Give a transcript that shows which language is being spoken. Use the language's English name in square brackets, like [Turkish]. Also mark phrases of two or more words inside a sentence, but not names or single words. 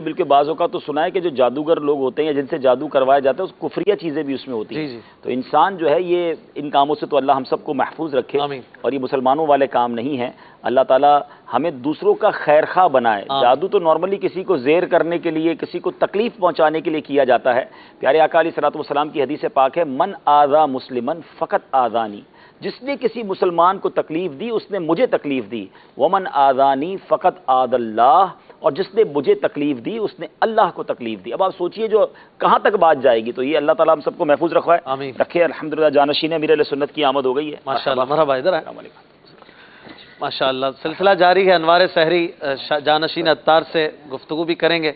[Urdu] بلکہ بعض اوقات تو سنا ہے کہ جو جادوگر لوگ ہوتے ہیں جن سے جادو کروایا جاتا ہے اس کفریہ چیزیں بھی اس میں ہوتی ہیں. تو انسان جو ہے یہ ان کاموں سے تو اللہ ہم سب کو محفوظ رکھے، اور یہ مسلمانوں والے کام نہیں ہیں. اللہ تعالیٰ ہمیں دوسروں کا خیر خواہ بنائے. جادو تو نارملی کسی کو زیر کرنے کے لیے، کسی کو تکلیف پہنچانے کے لیے کیا جاتا ہے. پیارے آقا [Arabic] علیہ الصلوۃ والسلام [Urdu] کی حدیث پاک ہے، [Arabic] من آذا مسلمن فقط آذانی، [Urdu] جس نے کسی مسلمان کو تکلیف دی اس نے مجھے تکلیف دی. [Arabic] ومن آذانی فقط آذ اللہ، [Urdu] اور جس نے مجھے تکلیف دی اس نے اللہ کو تکلیف دی. اب آپ سوچئے جو کہاں تک بات جائے گی. تو یہ اللہ تعالیٰ ہم سب کو محفوظ رکھے. الحمدللہ جانشین امیر اہل سنت کی آمد ہو گئی ہے. ماشاءاللہ. مرحبا. ادھر آئے. ماشاءاللہ. سلسلہ جاری ہے انوار سحری. جانشین عطار سے گفتگو بھی کریں گے.